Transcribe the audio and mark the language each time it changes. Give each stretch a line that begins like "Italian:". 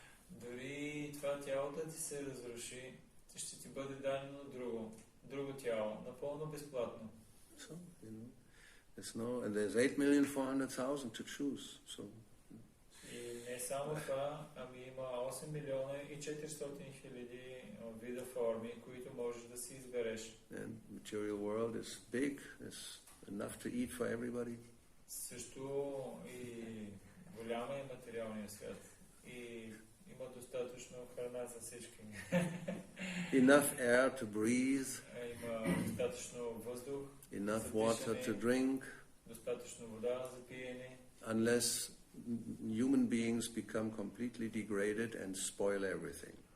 Bulgarian: Дори това тялото ти се разруши, ще ти бъде дадено друго тяло, напълно безплатно.
English: So, and there's 8,400,000 to choose. So.
Bulgarian: И не само това, ами има 8 милиона и 400 хиляди вида форми, които можеш да си избереш.
English: And material world is big, it's enough to eat for everybody.
Bulgarian: Също и голяма е материалният свят. И има достатъчно храна за всички.
English: Enough air to breathe.
Bulgarian: Има достатъчно въздух.
English: Enough water to drink.
Bulgarian: Достатъчно вода за пиене.
English: Unless human beings become completely degraded and spoil everything.